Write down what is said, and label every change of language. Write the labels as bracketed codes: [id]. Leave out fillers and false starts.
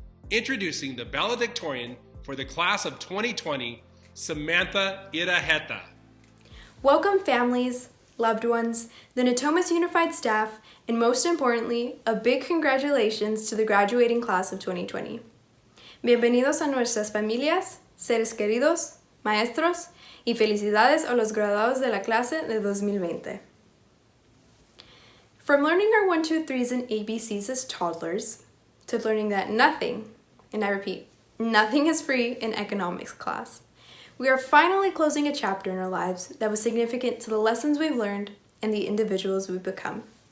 [en] Introducing the valedictorian for the class of 2020, Samantha Iraheta. Welcome families, loved ones, the Natomas Unified staff, and most importantly, a big congratulations to the graduating class of 2020. [es] Bienvenidos a nuestras familias, seres queridos, maestros, y felicidades a los graduados de la clase de 2020. [en] From learning our 1, 2, 3s and ABCs as toddlers, to learning that nothing, and I repeat, nothing is free in economics class, we are finally closing a chapter in our lives that was significant to the lessons we've learned and the individuals we've become.